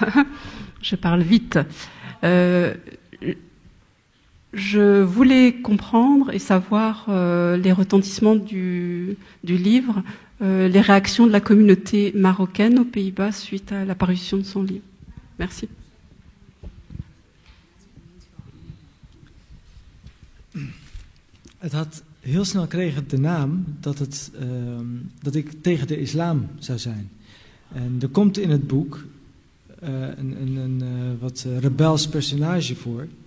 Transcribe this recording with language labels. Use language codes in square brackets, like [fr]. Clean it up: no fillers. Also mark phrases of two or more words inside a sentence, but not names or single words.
[fr] Je parle vite. Je voulais comprendre et savoir les retentissements du livre, les réactions de la communauté marocaine aux Pays-Bas suite à l'apparition de son livre. Merci. [nl] Het had heel snel kreeg het de naam dat ik tegen de islam zou zijn. En er komt in het boek een wat rebels personage voor.